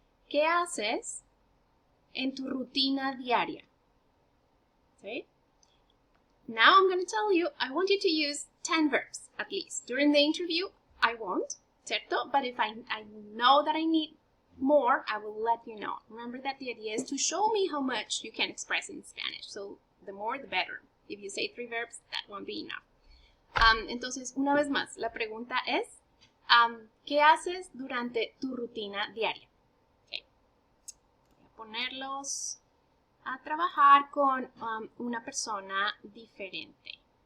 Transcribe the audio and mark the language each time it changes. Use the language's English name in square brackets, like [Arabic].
[Spanish] ¿Qué haces en tu rutina diaria? ¿Sí? [English] Now I'm going to tell you, I want you to use 10 verbs at least. During the interview, I won't, [Spanish] ¿cierto? [English] But if I know that I need more, I will let you know. Remember that the idea is to show me how much you can express in Spanish. So the more, the better. If you say 3 verbs, that won't be enough. [Spanish] Entonces, una vez más, la pregunta es, ¿qué haces durante tu rutina diaria? Okay. Voy a ponerlos a trabajar con una persona diferente.